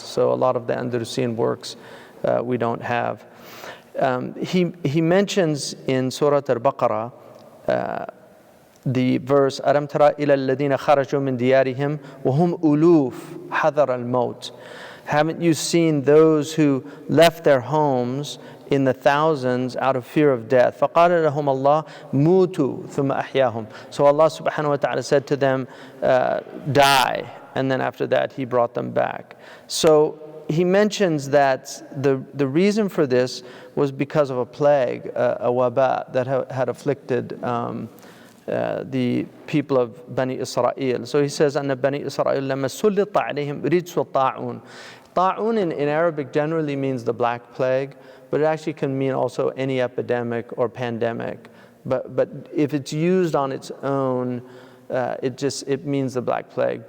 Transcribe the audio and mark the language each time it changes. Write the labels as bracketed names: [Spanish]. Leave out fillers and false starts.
[English] So a lot of the Andalusian works we don't have. He mentions in Surah Al-Baqarah the verse [Arabic] أَلَمْ تَرَ إِلَى الَّذِينَ خَرَجُوا مِنْ دِيَارِهِمْ وَهُمْ أُلُوفٌ حَذَرَ الْمَوْتِ. [English] Haven't you seen those who left their homes in the thousands out of fear of death? [Arabic] فَقَالَ لَهُمَ اللَّهُ مُوتُوا ثُمَّ أَحْيَاهُمْ. [English] So Allah subhanahu wa ta'ala said to them, die, and then after that He brought them back. So he mentions that the reason for this was because of a plague, a waba, that had afflicted the people of Bani Israel. So he says, [Arabic] أَنَّ بَنِي إِسْرَائِيلَ لَمَّا سُلِّطَ عَلَيْهِمْ رِجْسُ الطَّاعُونَ. [English] Ta'un in Arabic generally means the black plague, but it actually can mean also any epidemic or pandemic. But if it's used on its own, it means the black plague.